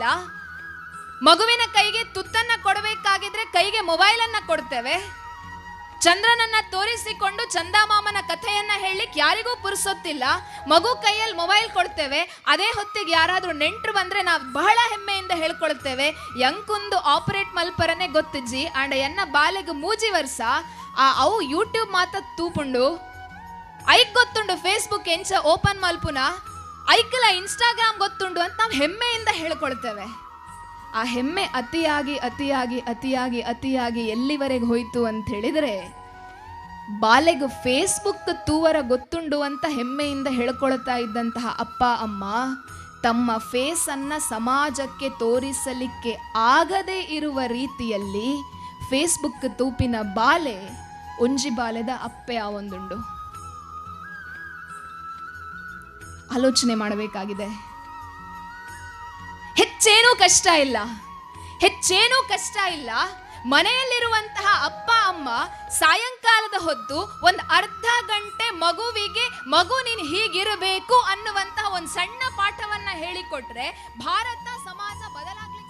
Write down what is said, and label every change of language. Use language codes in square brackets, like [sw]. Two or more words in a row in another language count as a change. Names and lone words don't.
[kn] ಮಗುವಿನ ಕೈಗೆ ತುತ್ತನ್ನ ಕೊಡಬೇಕಾಗಿದ್ರೆ ಕೈಗೆ ಮೊಬೈಲ್ ಅನ್ನ ಕೊಡ್ತೇವೆ. ಚಂದ್ರನನ್ನ ತೋರಿಸಿಕೊಂಡು ಚಂದಮಾಮನ ಕಥೆಯನ್ನ ಹೇಳಲಿಕ್ಕೆ ಯಾರಿಗೂ ಪುರ್ಸೊತ್ತಿಲ್ಲ. ಮಗು ಕೈಯಲ್ಲಿ ಮೊಬೈಲ್ ಕೊಡ್ತೇವೆ. ಅದೇ ಹೊತ್ತಿಗೆ ಯಾರಾದ್ರೂ ನೆಂಟರು ಬಂದ್ರೆ ನಾವು ಬಹಳ ಹೆಮ್ಮೆಯಿಂದ ಹೇಳ್ಕೊಳ್ತೇವೆ, [tcy] ಎಂಕುಂದು ಆಪರೇಟ್ ಮಲ್ಪರನೆ ಗೊತ್ತಿಜ್ಜಿ ಅಂಡ ಎನ್ನ ಬಾಲೆಗೆ ಮೂಜಿ ವರ್ಷ ಅವು ಯೂಟ್ಯೂಬ್ ಮಾತ ತೂಪುಂಡು, ಐಕ್ ಗೊತ್ತುಂಡು ಫೇಸ್ಬುಕ್ ಎಂಚ ಓಪನ್ ಮಲ್ಪುನ, ಐಕಲ ಇನ್ಸ್ಟಾಗ್ರಾಮ್ ಗೊತ್ತುಂಡು [kn] ಅಂತ ನಾವು ಹೆಮ್ಮೆಯಿಂದ ಹೇಳ್ಕೊಳ್ತೇವೆ. ಆ ಹೆಮ್ಮೆ ಅತಿಯಾಗಿ ಅತಿಯಾಗಿ ಅತಿಯಾಗಿ ಅತಿಯಾಗಿ ಎಲ್ಲಿವರೆಗೆ ಹೋಯ್ತು ಅಂತ ಹೇಳಿದರೆ, [tcy] ಬಾಲೆಗೆ ಫೇಸ್ಬುಕ್ ತೂವರ ಗೊತ್ತುಂಡು [kn] ಅಂತ ಹೆಮ್ಮೆಯಿಂದ ಹೇಳ್ಕೊಳ್ತಾ ಇದ್ದಂತಹ ಅಪ್ಪ ಅಮ್ಮ ತಮ್ಮ ಫೇಸ್ ಅನ್ನ ಸಮಾಜಕ್ಕೆ ತೋರಿಸಲಿಕ್ಕೆ ಆಗದೇ ಇರುವ ರೀತಿಯಲ್ಲಿ [tcy] ಫೇಸ್ಬುಕ್ ತೂಪಿನ ಬಾಲೆ ಒಂಜಿ ಬಾಲೆದ ಅಪ್ಪೆ ಆವೊಂದುಂಡು. [kn] ಆಲೋಚನೆ ಮಾಡಬೇಕಾಗಿದೆ. ಹೆಚ್ಚೇನೂ ಕಷ್ಟ ಇಲ್ಲ. ಮನೆಯಲ್ಲಿರುವಂತಹ ಅಪ್ಪ ಅಮ್ಮ ಸಾಯಂಕಾಲದ ಹೊತ್ತು ಒಂದು ಅರ್ಧ ಗಂಟೆ ಮಗುವಿಗೆ ಮಗು ನೀನು ಹೀಗಿರಬೇಕು ಅನ್ನುವಂತಹ ಒಂದು ಸಣ್ಣ ಪಾಠವನ್ನ ಹೇಳಿಕೊಟ್ರೆ ಭಾರತ ಸಮಾಜ ಬದಲಾಗ